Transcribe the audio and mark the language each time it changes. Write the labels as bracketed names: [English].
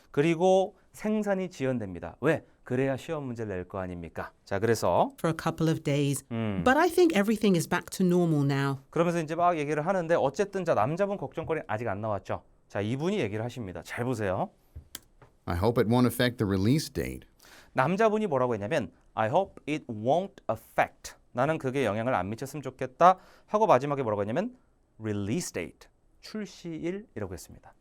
[Korean] 그리고 생산이 지연됩니다. 왜? 그래야 시험 문제를 낼 거 아닙니까? 자, 그래서 [English] for a couple of days. But I think everything is back to normal now. [Korean] 그러면서 이제 막 얘기를 하는데 어쨌든 자 남자분 걱정거리는 아직 안 나왔죠. 자, 이분이 얘기를 하십니다. 잘 보세요. [English] I hope it won't affect the release date. [Korean] 남자분이 뭐라고 했냐면 [English] I hope it won't affect. [Korean] 나는 그게 영향을 안 미쳤으면 좋겠다 하고 마지막에 뭐라고 했냐면 [English] release date. [Korean] 출시일이라고 했습니다.